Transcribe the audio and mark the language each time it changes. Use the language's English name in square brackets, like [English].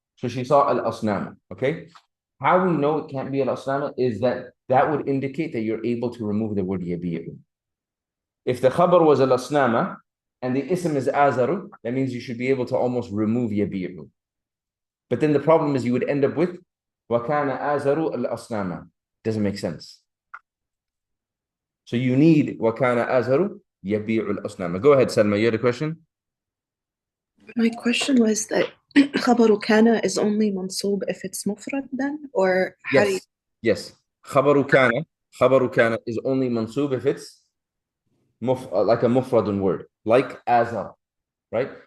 [English] So she saw al-asnama, okay? How we know it can't be al-asnama is that would indicate that you're able to remove the word yabi'u. If the khabar was al-asnama and the ism is azaru, that means you should be able to almost remove yabi'u. But then the problem is you would end up with [Arabic] وَكَانَ آزَرُ الْأَصْنَامَ. [English] Doesn't make sense. So you need [Arabic] وَكَانَ آزَرُ يَبِيعُ الْأَصْنَامَ. [English] Go ahead, Salma, you had a question? My question was that khabaru kana is only mansub if it's mufrad then? Or how do you... Yes. خبر كان is only mansub if it's like a mufradun word, like azar, right?